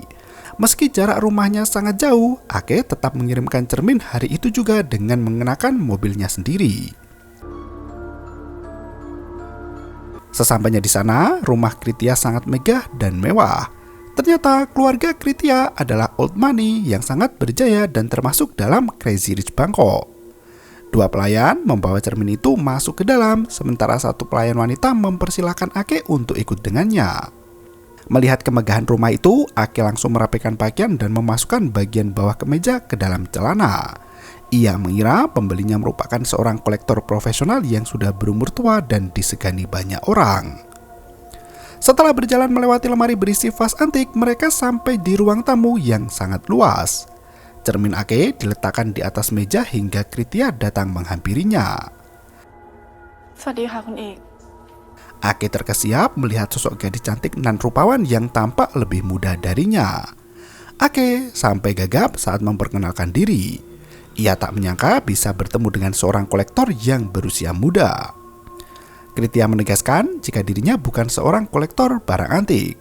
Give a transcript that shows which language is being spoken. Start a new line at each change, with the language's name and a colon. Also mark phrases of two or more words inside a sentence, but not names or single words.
Indonesian: Meski jarak rumahnya sangat jauh, Ake tetap mengirimkan cermin hari itu juga dengan mengenakan mobilnya sendiri. Sesampainya di sana, rumah Kritya sangat megah dan mewah. Ternyata keluarga Kritya adalah
English: old money
Indonesian: yang sangat berjaya dan termasuk dalam
English: Crazy Rich
Indonesian: Bangkok. Dua pelayan membawa cermin itu masuk ke dalam, sementara satu pelayan wanita mempersilahkan Ake untuk ikut dengannya. Melihat kemegahan rumah itu, Ake langsung merapikan pakaian dan memasukkan bagian bawah kemeja ke dalam celana. Ia mengira pembelinya merupakan seorang kolektor profesional yang sudah berumur tua dan disegani banyak orang. Setelah berjalan melewati lemari berisi vas antik, mereka sampai di ruang tamu yang sangat luas. Cermin Ake diletakkan di atas meja hingga Kritya datang menghampirinya.
Thai: สวัสดีค่ะคุณเอก
Indonesian: Ake terkesiap melihat sosok gadis cantik nan rupawan yang tampak lebih muda darinya. Ake sampai gagap saat memperkenalkan diri. Ia tak menyangka bisa bertemu dengan seorang kolektor yang berusia muda. Kritya menegaskan jika dirinya bukan seorang kolektor barang antik.